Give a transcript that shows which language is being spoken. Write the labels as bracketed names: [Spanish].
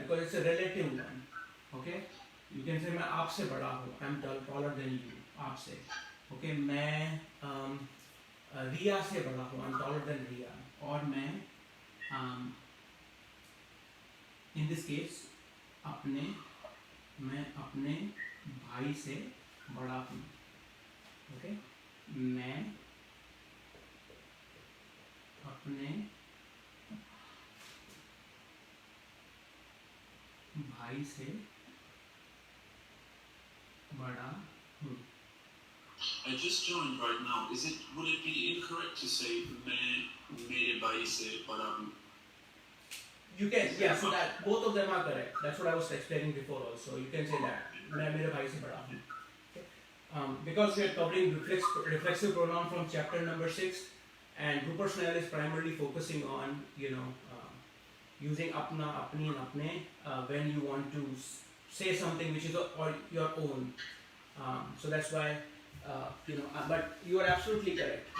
[English] Because it's a relative one. Okay, you can say [Hindi] मैं आपसे बड़ा हूँ. [English] I am taller than you. आपसे. [Hindi] Okay, मैं रिया से बड़ा हूँ. [English] I am taller than [Hindi] रिया. और मैं [English] in this case [Hindi] मैं अपने भाई से बड़ा हूँ. Okay, मैं अपने भाई से बड़ा हूँ. [English] I just joined right now. Would it be incorrect to say [Hindi] मैं मेरे भाई से बड़ा हूँ? [English] You can, yeah. So that both of them are correct. That's what I was explaining before. Also, you can say that [Hindi] मैं मेरे भाई से बड़ा हूँ. [English] Because we are covering reflexive pronoun from chapter number 6, and Rupert Snell is primarily focusing on using apna, apni, and apne when you want to say something which is or your own. So that's why but you are absolutely correct.